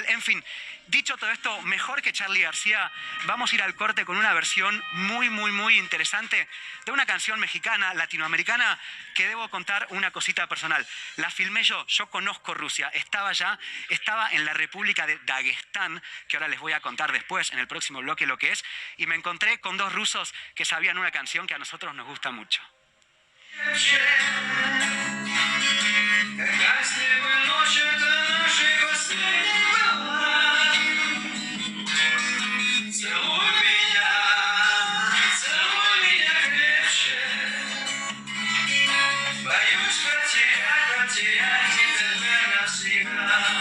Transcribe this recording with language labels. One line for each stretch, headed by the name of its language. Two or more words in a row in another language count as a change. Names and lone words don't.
Spanish: En fin, dicho todo esto, mejor que Charly García, vamos a ir al corte con una versión muy interesante de una canción mexicana, latinoamericana, que debo contar una cosita personal. La filmé yo conozco Rusia, estaba en la República de Daguestán, que ahora les voy a contar después, en el próximo bloque, lo que es, y me encontré con dos rusos que sabían una canción que a nosotros nos gusta mucho.
Russian: Когда с неба ночь, это нашей последней была. Целуй меня крепче. Боюсь потерять тебя навсегда.